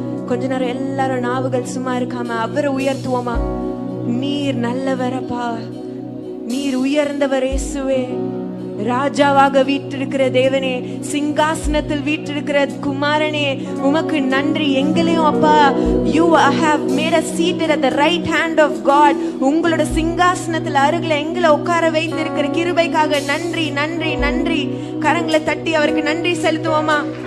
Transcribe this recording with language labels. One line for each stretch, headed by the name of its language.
Tamil: கொஞ்ச நேரம் எல்லாரும் நாவுகள் சும்மா இருக்காம அவரை உயர்த்துவோமா. நீர் நல்லவரப்பா, நீர் உயர்ந்தவர் இயேசுவே. ராஜாவாக வீற்றிருக்கிற தேவனே, சிங்காசனத்தில் வீற்றிருக்கிற குமாரனே, உமக்கு நன்றி. எங்களையும் அப்பா,
English: you have made us seated at the right hand of God.
Tamil: உங்களோட சிங்காசனத்தில் அருகில எங்களை உட்கார வைத்திருக்கிற கிருபைக்காக நன்றி நன்றி நன்றி. கரங்களை தட்டி அவருக்கு நன்றி செலுத்துவோமா.